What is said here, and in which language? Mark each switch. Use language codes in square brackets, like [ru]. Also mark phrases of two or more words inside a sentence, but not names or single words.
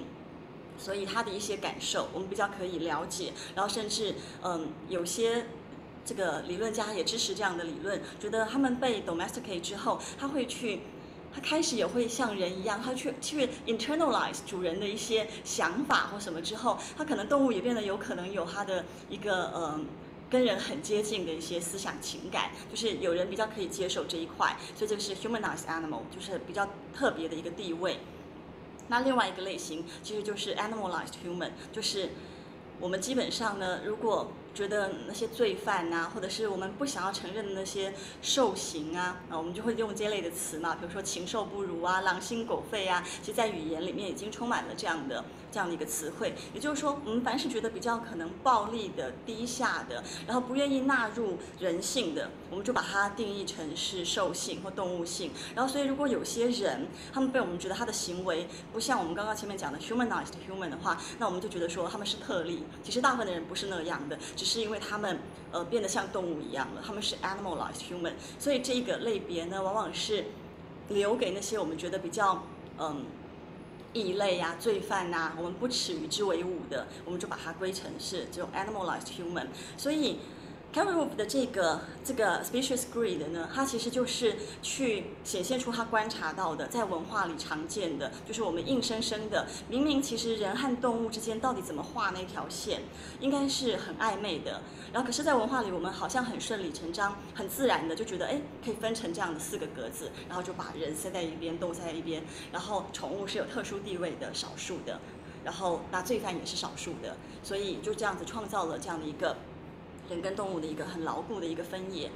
[zh] 所以他的一些感受，我们比较可以了解，然后甚至有些这个理论家也支持这样的理论，觉得他们被 domesticate 之后，他开始也会像人一样，他去 internalize 主人的一些想法或什么之后，他可能动物也变得有可能有他的一个跟人很接近的一些思想情感，就是有人比较可以接受这一块，所以这个是 [en] humanized animal， [zh] 就是比较特别的一个地位。那另外一个类型其实就是 [en] animalized human， [zh] 就是我们基本上呢，如果觉得那些罪犯啊，或者是我们不想要承认的那些受刑啊，我们就会用这类的词嘛，比如说禽兽不如啊、狼心狗肺啊，其实在语言里面已经充满了这样的一个词汇。也就是说，我们凡是觉得比较可能暴力的、低下的，然后不愿意纳入人性的，我们就把它定义成是兽性或动物性。然后，所以如果有些人他们被我们觉得他的行为不像我们刚刚前面讲的 [en] humanized human [zh] 的话，那我们就觉得说他们是特例。其实大部分的人不是那样的，只是因为他们变得像动物一样了，他们是 [en] animalized human。 [zh] 所以这个类别呢，往往是留给那些我们觉得比较异类啊、罪犯啊，我们不耻与之为伍的，我们就把它归成是这种 [en] animalized human。 [zh] 所以 Carol Wolf 的这个 [en] species greed [zh] 呢，它其实就是去显现出他观察到的，在文化里常见的，就是我们硬生生的，明明其实人和动物之间到底怎么画那条线，应该是很暧昧的。然后可是，在文化里，我们好像很顺理成章、很自然的就觉得，哎，可以分成这样的4个格子，然后就把人塞在一边，动物塞在一边，然后宠物是有特殊地位的、少数的，然后那罪犯也是少数的，所以就这样子创造了这样的一个人跟动物的一个很牢固的一个分野。